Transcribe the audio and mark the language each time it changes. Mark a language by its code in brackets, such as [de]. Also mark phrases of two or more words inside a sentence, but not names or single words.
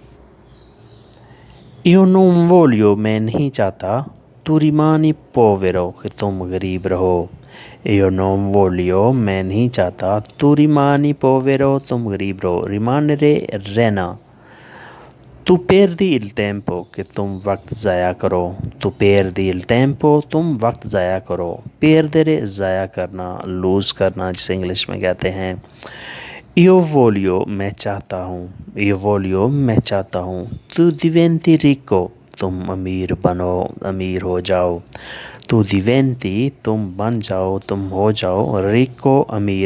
[it] io non voglio, [ur] میں نہیں چاہتا [it] tu rimani povero, [ur] کہ تم غریب رہو۔ [it] io non voglio, [ur] میں نہیں چاہتا [it] tu rimani povero, [ur] تم غریب رہو۔ [it] ریمانرے، رہنا۔ tu perdi il tempo, [ur] کہ تم وقت ضائع کرو۔ [it] tu perdi il tempo, [ur] تم وقت ضائع کرو۔ پیردرے، ضائع کرنا، لوز کرنا جسے انگلش میں کہتے ہیں۔ [it] io voglio, [ur] میں چاہتا ہوں۔ [it] io voglio, [ur] میں چاہتا ہوں۔ [it] tu diventi ricco, [ur] تم امیر بنو، امیر ہو جاؤ۔ [it] tu diventi, [ur] تم بن جاؤ، تم ہو جاؤ، ریکو، امیر۔